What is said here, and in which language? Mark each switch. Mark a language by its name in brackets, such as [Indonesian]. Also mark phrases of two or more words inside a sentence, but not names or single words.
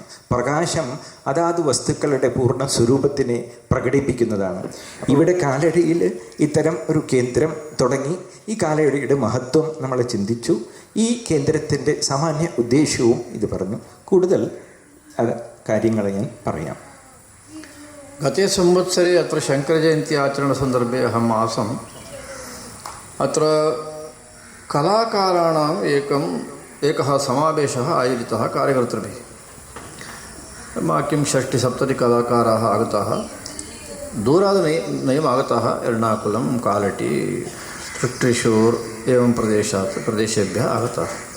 [Malayalam] പ്രകാശം അതാത് വസ്തുക്കളുടെ പൂർണ്ണ സ്വരൂപത്തിനെ പ്രകടിപ്പിക്കുന്നതാണ്. ഇവിടെ കാലടിയിൽ ഇത്തരം ഒരു കേന്ദ്രം തുടങ്ങി ഈ കാലടിയുടെ മഹത്വം നമ്മൾ ചിന്തിച്ചു. ഈ കേന്ദ്രത്തിൻ്റെ സാമാന്യ ഉദ്ദേശവും ഇത് പറഞ്ഞു. കൂടുതൽ കാര്യങ്ങൾ ഞാൻ പറയാം. [Sanskrit] गते संवत्सरे अत्र शङ्करजयन्ती आचरणसन्दर्भे अहम् आसम्। अत्र कलाकाराणाम् एकः समावेशः आयोजितः कार्यकर्तृभिः। किं 60-70 कलाकाराः आगताः, दूरात् नैव आगताः, एर्णाकुलं, कालटी, त्रिशूर् एवं प्रदेशेभ्यः आगताः।